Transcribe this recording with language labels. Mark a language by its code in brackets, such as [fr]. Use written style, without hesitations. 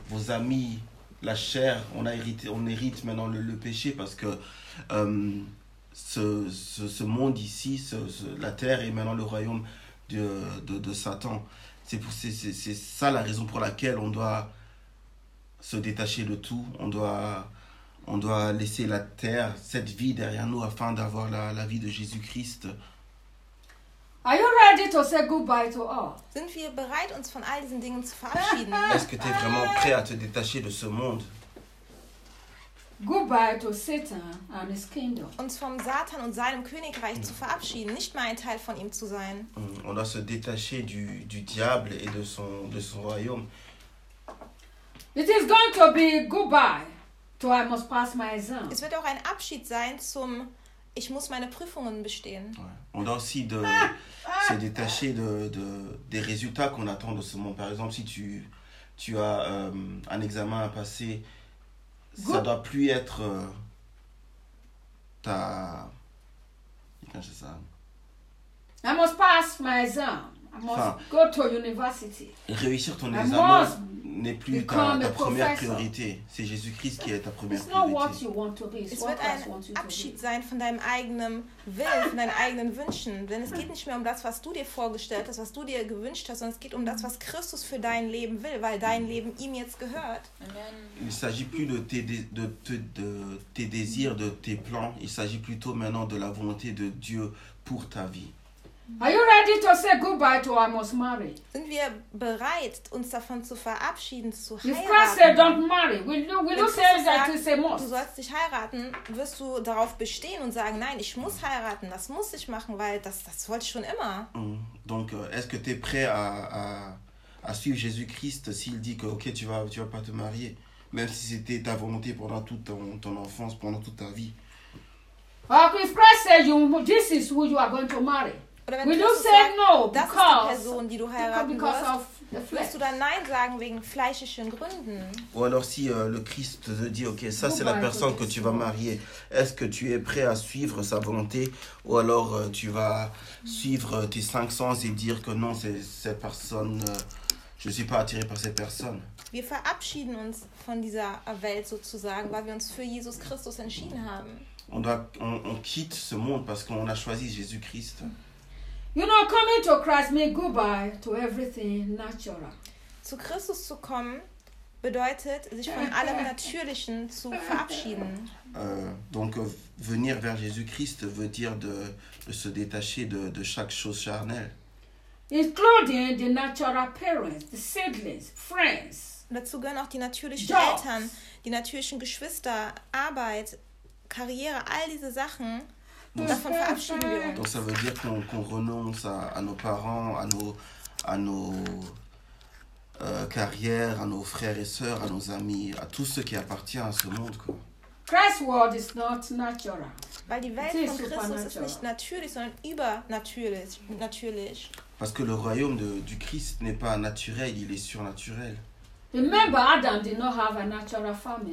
[fr] Vos amis, la chair, on hérite maintenant le péché, parce que ce monde ici, la terre est maintenant le royaume de Satan. C'est ça la raison pour laquelle on doit se détacher de tout, on doit On doit laisser la terre, cette vie derrière nous afin d'avoir la vie de Jésus-Christ. [en] Are you ready to say goodbye to all? [de] Sind wir bereit, uns von all diesen Dingen zu verabschieden? [fr] Est-ce que tu es vraiment prêt à te détacher de ce monde? [en] Goodbye to Satan and his kingdom. [de] Uns vom Satan und seinem Königreich zu verabschieden, nicht mal ein Teil von ihm zu sein. [fr] On doit se détacher du diable et de son royaume. [en] It is going to be goodbye to I must pass my exam. [de] Es wird auch ein Abschied sein zum ich muss meine Prüfungen bestehen. [fr] Ouais. On doit aussi se détacher des résultats qu'on attend de ce monde. Par exemple, si tu as un examen à passer, ça ne doit plus être ta... Comment c'est ça? [en] I must pass my exam. I must go to university. [fr] Réussir ton examen n'est plus ta première priorité. C'est Jésus-Christ qui est ta première priorité. [en] It's not what you want to be. It's what else want you to [de] Abschied be. Sein von deinem eigenen Willen, von deinen eigenen Wünschen. Denn es geht nicht mehr um das, was du dir vorgestellt hast, was du dir gewünscht hast, sondern es geht um das, was Christus für dein Leben will, weil dein Leben ihm jetzt gehört. [fr] Il ne s'agit plus de tes désirs, de tes plans. Il s'agit plutôt maintenant de la volonté de Dieu pour ta vie. [en] Are you ready to say goodbye to I must marry? [de] Sind wir bereit, uns davon zu verabschieden, zu heiraten? [en] If Christ said don't marry, will you say that it's a must? [de] Du sollst dich heiraten, wirst du darauf bestehen und sagen, nein, ich muss heiraten, das muss ich machen, weil das wollte ich schon immer. [fr] Donc, est-ce que t'es prêt à suivre Jésus-Christ s'il dit que, ok, tu vas pas te marier, même si c'était ta volonté pendant toute ton enfance, pendant toute ta vie? [en] If Christ said this is who you are going to marry, will you say no? [de] Das [en] because [de] ist die Person, die du heiraten wirst. Wirst du dann nein sagen wegen fleischlichen Gründen? [fr] Ou alors si le Christ te dit, ok, ça c'est la personne que tu vas marier. Est-ce que tu es prêt à suivre sa volonté? Ou alors tu vas suivre tes cinq sens et dire que non, c'est cette personne, je ne suis pas attiré par cette personne. [de] Wir verabschieden uns von dieser Welt sozusagen, weil wir uns für Jesus Christus entschieden haben. [fr] On quitte ce monde parce qu'on a choisi Jésus Christ. [en] You know, coming to Christ means goodbye to everything natural. [de] Zu Christus zu kommen bedeutet, sich von allem Natürlichen zu verabschieden. [fr] Donc, venir vers Jésus-Christ veut dire de se détacher de chaque chose charnelle. [en] Including the natural parents, the siblings, friends. [de] Dazu gehören auch die natürlichen Jobs. Eltern, die natürlichen Geschwister, Arbeit, Karriere, all diese Sachen. [fr] Donc ça veut dire qu'on renonce à nos parents, à nos carrières, à nos frères et sœurs, à nos amis, à tout ce qui appartient à ce monde, quoi. [en] Christ's world is not natural. [de] Weil die Welt von Christus ist nicht natürlich, sondern übernatürlich. Natürlich. [fr] Parce que le royaume du Christ n'est pas naturel, il est surnaturel. [en] Remember, Adam did not have a natural family.